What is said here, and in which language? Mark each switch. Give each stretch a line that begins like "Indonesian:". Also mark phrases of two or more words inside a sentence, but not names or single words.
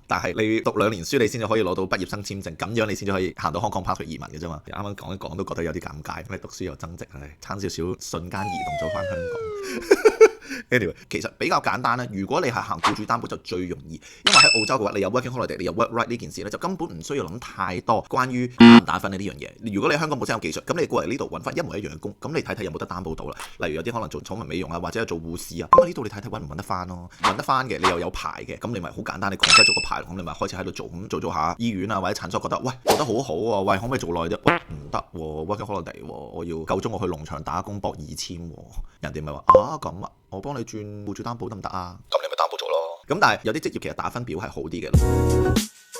Cantonese: 但係你讀2年書，你先至可以攞到畢業生簽證，咁樣你先至可以行到 Hong Kong Pass 去移民嘅啫嘛。啱啱講一講都覺得有啲尷尬，因為讀書又增值，差少少瞬間移動咗翻香港。Anyway， 其實比較簡單咧。如果你係行僱主擔保就最容易，因為喺澳洲嘅話，你有
English: working holiday，
Cantonese: 你有
English: work right
Cantonese: 呢件事咧，就根本唔需要諗太多關於打唔打分呢樣嘢。如果你香港本身有技術，咁你過嚟呢度揾翻一模一樣嘅工，咁你睇睇有冇得擔保到啦。例如有啲可能做寵物美容啊，或者係做護士啊，咁呢度你睇睇揾唔揾得翻咯。揾得翻嘅，你又有牌嘅，咁你咪好簡單，你 confirm 咗個牌，咁你咪開始喺度做，咁做下醫院啊或者診所，覺得喂做得好好喎，喂可唔可以做耐啲？唔得喎 ，
English: working holiday
Cantonese: 喎，我要夠鐘我去農場打工搏2000喎，人哋咪話咁啊，我幫你轉僱主擔保得唔得啊？咁你咪擔保做咯。咁但係有啲職業其實打分表係好啲嘅。